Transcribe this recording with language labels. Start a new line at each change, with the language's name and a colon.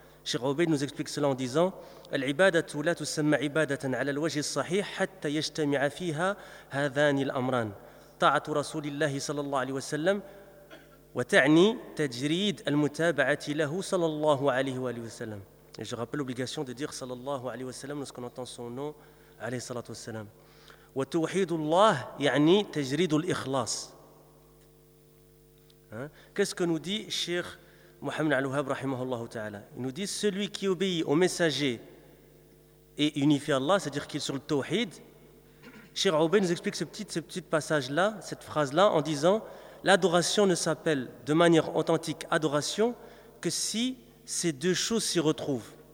French: Cheikh Obeid nous explique cela en disant:
Arabic: العبادة لا تسمى عبادة على الوجه الصحيح حتى يجتمع فيها هذان الأمران. طاعة رسول الله صلى الله عليه وسلم وتعني تجريد المتابعة له صلى الله عليه وسلم.
French: Et je rappelle l'obligation de dire صلى الله عليه وسلم lorsqu'on entend son nom عليه الصلاة والسلام.
Arabic: وتوحيد الله يعني تجريد الإخلاص.
French: Hein? Qu'est-ce que nous dit Cheikh Mohammed al-Wahhab rahimahullah ta'ala? Il nous dit: celui qui obéit au messager et unifie Allah, c'est-à-dire qu'il est sur le tawhid. Cheikh Obeid nous explique ce petit passage-là, cette phrase-là, en disant: l'adoration ne s'appelle de manière authentique adoration que si ces deux choses s'y retrouvent.